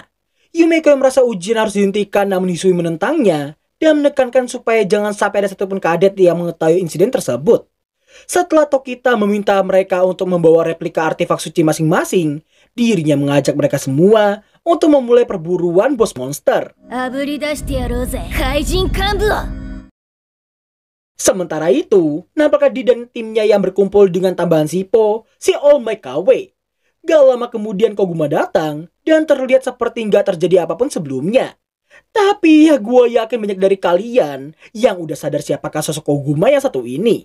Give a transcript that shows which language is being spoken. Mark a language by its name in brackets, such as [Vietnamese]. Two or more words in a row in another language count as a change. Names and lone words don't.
[Indonesian] Yumeko yang merasa ujian harus dihentikan namun Hisui menentangnya dan menekankan supaya jangan sampai ada satupun kadet yang mengetahui insiden tersebut. Setelah Tokita meminta mereka untuk membawa replika artefak suci masing-masing, dirinya mengajak mereka semua untuk memulai perburuan bos monster. [Japanese] あぶり出してやろうぜ怪人幹部を [Indonesian] Sementara itu, nampaknya Di dan timnya yang berkumpul dengan tambahan Sippo, si All Might KW. Gak lama kemudian Koguma datang dan terlihat seperti nggak terjadi apapun sebelumnya. Tapi ya gue yakin banyak dari kalian yang udah sadar siapakah sosok Koguma yang satu ini.